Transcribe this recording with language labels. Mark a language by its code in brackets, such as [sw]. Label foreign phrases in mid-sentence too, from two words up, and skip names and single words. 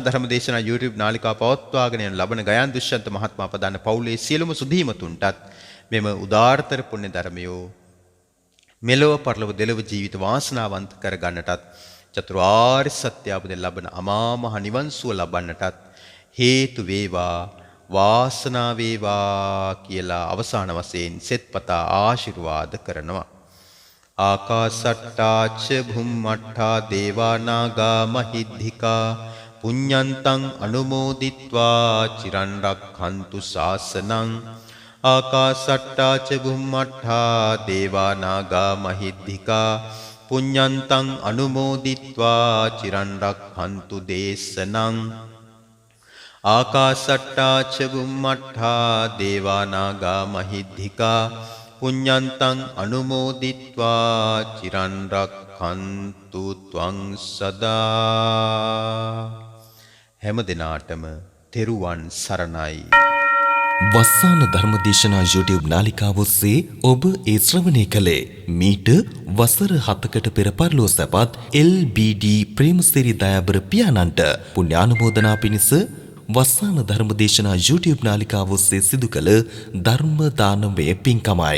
[si] ධර්මදේශනා YouTube නාලිකාව පවත්වාගෙන යන ලබන ගයන් දුෂ්‍යන්ත මහත්මයා පදාන පවුලේ සියලුම සුදීමතුන්ටත් මෙම උදාාරතර පුණ්‍ය ධර්මයෝ මෙලොව පරලොව දෙලොව ජීවිත වාසනාවන්ත කර ගන්නටත් චතුරාර්ය සත්‍ය අවබෝධයෙන් ලබන අමා මහ නිවන් සුව ලබන්නටත් හේතු වේවා වාසනාව වේවා කියලා අවසාන වශයෙන් සෙත්පතා ආශිර්වාද කරනවා. [pi] ආකාසට්ටාච භුම්මට්ඨා දේවා නාග මහිද්దికා පුඤ්ඤන්තං අනුමෝදිත්වා චිරන් රක්ඛන්තු ශාසනං. ආකාසට්ටාච භුම්මට්ඨා දේවා නාග මහිද්దికා පුඤ්ඤන්තං අනුමෝදිත්වා චිරන් රක්ඛන්තු දේශනං. ආකාසට්ටාච බුම්මට්ඨා දේවා නාග මහිද්దికා පුඤ්ඤන්තං අනුමෝදිත්වා චිරන් රක්ඛන්තු ත්වං සදා. [si] හැම දිනාටම තෙරුවන් සරණයි. වස්සාන ධර්මදේශනා YouTube නාලිකාව ඔස්සේ ඔබ ඒ ශ්‍රවණය කළේ මීට වසර 7කට පෙර පරලෝ සැපත් LBD ප්‍රේමසිරි දයාබර පියාණන්ට පුණ්‍යානුමෝදනා පිණිස වස්සාන ධර්මදේශනා YouTube නාලිකාව ඔස්සේ සිදු කළ ධර්ම දානමය පින්කමයි.